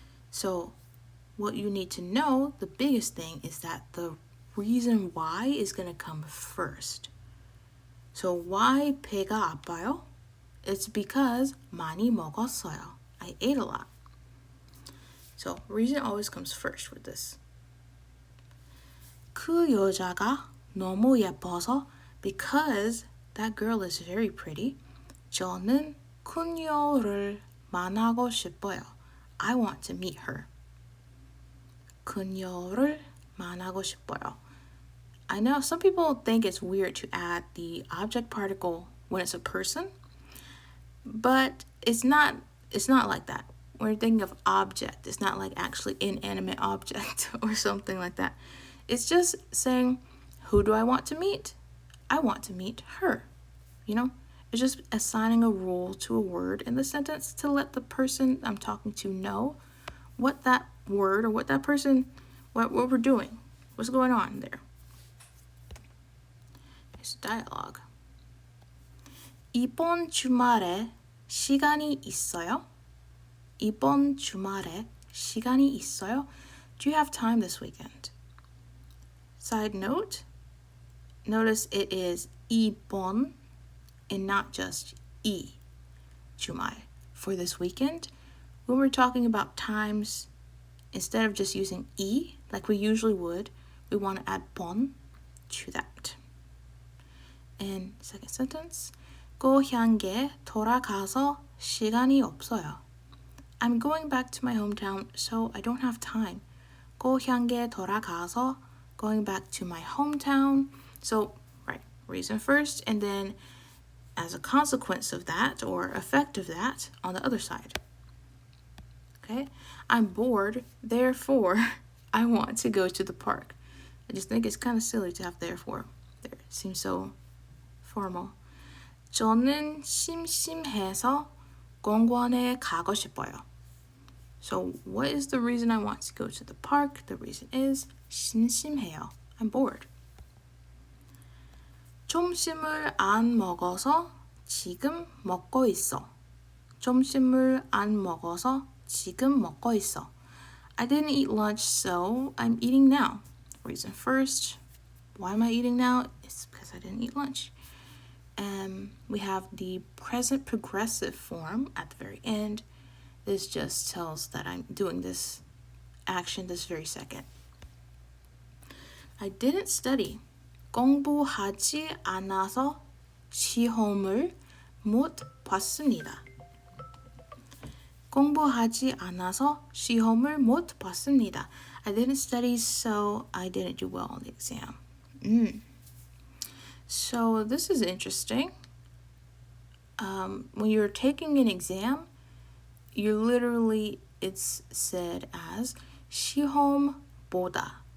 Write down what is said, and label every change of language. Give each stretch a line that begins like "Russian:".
English: So what you need to know, the biggest thing, is that the reason why is going to come first. So why
Korean: 배가 아파요?
English: It's because
Korean: 많이 먹었어요.
English: I ate a lot. So reason always comes first with this.
Korean: 그 여자가 너무 예뻐서,
English: because that girl is very pretty,
Korean: 저는 그녀를 만나고 싶어요.
English: I want to meet her.
Korean: 그녀를 만나고 싶어요.
English: I know some people think it's weird to add the object particle when it's a person, but it's not like that. When you're thinking of object, it's not like actually inanimate object or something like that. It's just saying, who do I want to meet? I want to meet her. You know, it's just assigning a rule to a word in the sentence to let the person I'm talking to know what that word or what that person, what we're doing, what's going on there. Here's the dialogue.
Korean: 이번 주말에 시간이 있어요? 이번 주말에 시간이 있어요?
English: Do you have time this weekend? Side note, notice it is 이번 and not just 이 주말. For this weekend, when we're talking about times, instead of just using 이 like we usually would, we want to add 번 to that. And second sentence,
Korean: 고향에 돌아가서 시간이 없어요.
English: I'm going back to my hometown, so I don't have time.
Korean: 고향에 돌아가서,
English: going back to my hometown. So, right, reason first, and then as a consequence of that, or effect of that, on the other side. Okay? I'm bored, therefore, I want to go to the park. I just think it's kind of silly to have therefore. There, it seems so formal.
Korean: 저는 심심해서 공원에 가고 싶어요.
English: So what is the reason I want to go to the park? The reason is 심심해요. I'm bored.
Korean: 점심을 안 먹어서 지금 먹고 있어. 점심을 안 먹어서 지금 먹고 있어.
English: I didn't eat lunch, so I'm eating now. Reason first, why am I eating now? It's because I didn't eat lunch. We have the present progressive form at the very end. This just tells that I'm doing this action this very second. I didn't study.
Korean: 공부하지 않아서 시험을 못 봤습니다. 공부하지 않아서 시험을 못 봤습니다.
English: I didn't study, so I didn't do well on the exam. So this is interesting. When you're taking an exam, it's said as 시험보다.